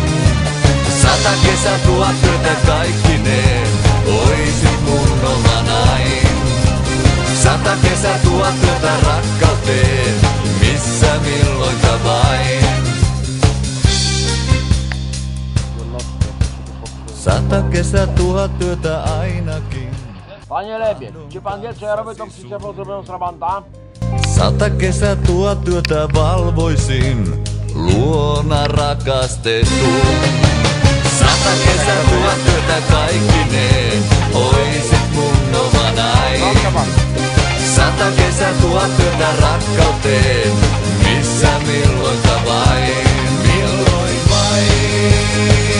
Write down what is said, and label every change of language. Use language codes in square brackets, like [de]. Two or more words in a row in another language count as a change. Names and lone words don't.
[fi] 100 kesää, 1000 yötä kaikkineen, oisit mun omanain. 100 kesää, 1000 yötä rakkauteen, missä milloinka vain. 100 kesää, 1000 yötä ainakin. [pl] Panie Lebie, czy pan wie, co ja robię tą przyczepą zrobioną z Trabanta? [fi] 100 kesää, 1000 yötä valvoisin, luona rakastetun. 100 kesää, 1000 yötä kaikkineen, oisit mun omanain. 100 kesää, 1000 yötä rakkauteen, missä milloinka vain, milloin vain.